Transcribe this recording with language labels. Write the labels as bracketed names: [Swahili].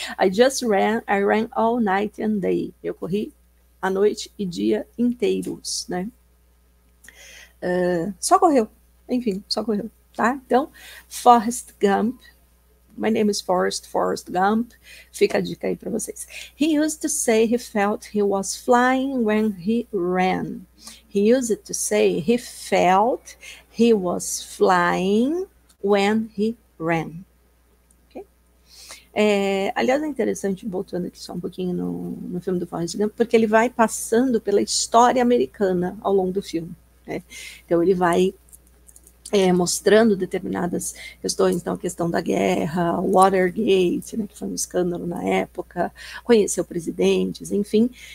[English] I ran all night and day. [Portuguese] Eu corri a noite e dia inteiros, né? Só correu, enfim, só correu, tá? Então, Forrest Gump. [English] My name is Forrest Gump. [Portuguese] Fica a dica aí para vocês. [English] He used to say he felt he was flying when he ran. He used to say he felt he was flying when he ran. Okay? [Portuguese] Aliás, é interessante, voltando aqui só um pouquinho no filme do Forrest Gump, porque ele vai passando pela história americana ao longo do filme, né? Então ele vai mostrando determinadas questões, então a questão da guerra, Watergate, né, que foi um escândalo na época, conheceu presidentes, enfim.